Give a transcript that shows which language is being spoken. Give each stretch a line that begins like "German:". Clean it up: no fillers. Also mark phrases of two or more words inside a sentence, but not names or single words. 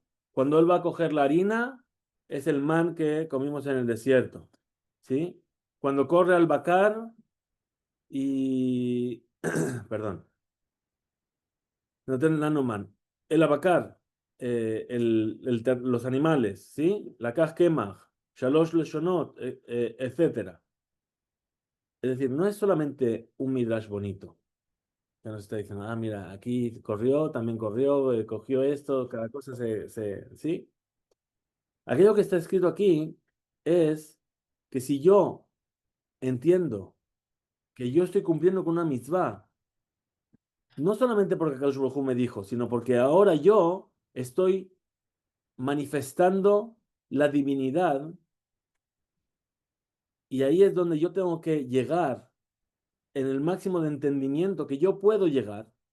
Spanish: Cuando él va a coger la harina, es el man que comimos en el desierto. ¿Sí? Cuando corre al Bacar y... Perdón. No tiene nada man. El abacar, los animales, ¿sí?
Hebrew: לקח קמח שלוש לשונות,
Spanish: etc. Es decir, no es solamente un midrash bonito. Que nos está diciendo, ah, mira, aquí corrió, también corrió, cogió esto, cada cosa ¿sí? Aquello que está escrito aquí es que si yo entiendo que yo estoy cumpliendo con una mitzvah, no solamente porque
Hebrew: הקדוש ברוך הוא
Spanish: me dijo, sino porque ahora yo estoy manifestando la divinidad y ahí es donde yo tengo que llegar en el máximo de entendimiento que yo puedo llegar.